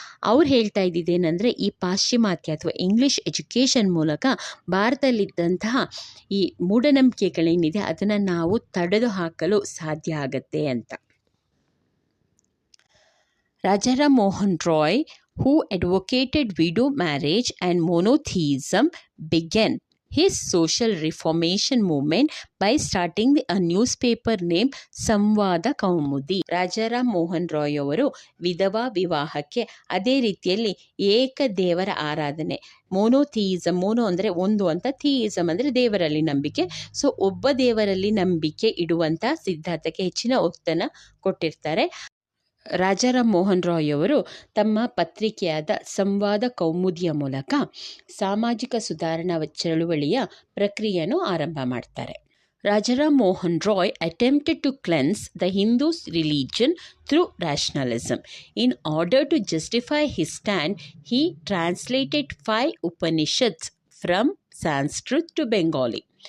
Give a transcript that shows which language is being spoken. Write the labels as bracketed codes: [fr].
[kn] ಅವ್ರು ಹೇಳ್ತಾ ಇದ್ದಿದ್ದೇನೆಂದರೆ, ಈ ಪಾಶ್ಚಿಮಾತ್ಯ ಅಥವಾ ಇಂಗ್ಲೀಷ್ ಎಜುಕೇಷನ್ ಮೂಲಕ ಭಾರತದಲ್ಲಿದ್ದಂತಹ ಈ ಮೂಢನಂಬಿಕೆಗಳೇನಿದೆ ಅದನ್ನು ನಾವು ತಡೆದು ಹಾಕಲು ಸಾಧ್ಯ ಆಗತ್ತೆ ಅಂತ. [en] Rajaram Mohan Roy, who advocated widow marriage and monotheism, began his social reformation movement by starting a newspaper named Sambad Kaumudi. [kn] ರಾಜಾರಾಮ್ ಮೋಹನ್ ರಾಯ್ ಅವರು ವಿಧವಾ ವಿವಾಹಕ್ಕೆ, ಅದೇ ರೀತಿಯಲ್ಲಿ ಏಕದೇವರ ಆರಾಧನೆ, ಮೋನೋಥಿಯಿಸಮ್, ಮೋನೋ ಅಂದರೆ ಒಂದು ಅಂತ, ಥಿಯಿಸಮ್ ಅಂದರೆ ದೇವರಲ್ಲಿ ನಂಬಿಕೆ. ಸೊ ಒಬ್ಬ ದೇವರಲ್ಲಿ ನಂಬಿಕೆ ಇಡುವಂಥ ಸಿದ್ಧಾಂತಕ್ಕೆ ಹೆಚ್ಚಿನ ಒತ್ತನ್ನು ಕೊಟ್ಟಿರ್ತಾರೆ. ರಾಜಾರಾಮ್ ಮೋಹನ್ ರಾಯ್ ಅವರು ತಮ್ಮ ಪತ್ರಿಕೆಯಾದ ಸಂವಾದ ಕೌಮುದಿಯ ಮೂಲಕ ಸಾಮಾಜಿಕ ಸುಧಾರಣಾ ಚಳುವಳಿಯ ಪ್ರಕ್ರಿಯೆಯನ್ನು ಆರಂಭ ಮಾಡ್ತಾರೆ. [en] Rajaram Mohan Roy attempted to cleanse the Hindu religion through rationalism. In order to justify his stand, he translated 5 Upanishads from Sanskrit to Bengali.